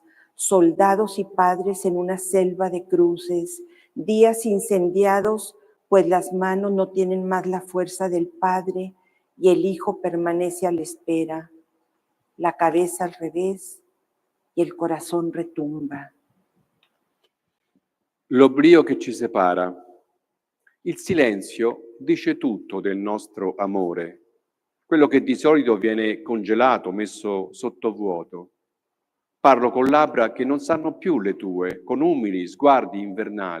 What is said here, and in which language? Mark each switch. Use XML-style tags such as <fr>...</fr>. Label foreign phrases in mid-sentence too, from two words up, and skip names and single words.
<es>Soldados y padres en una selva de cruces, días incendiados, pues las manos no tienen más la fuerza del padre y el hijo permanece a la espera. La cabeza al revés y el corazón retumba.</es> <it>L'oblio che ci separa. Il silenzio dice tutto del nostro amore. Quello che di solito viene congelato, messo sottovuoto. Parlo con labbra che non sanno più le tue, con umili sguardi invernali.</it>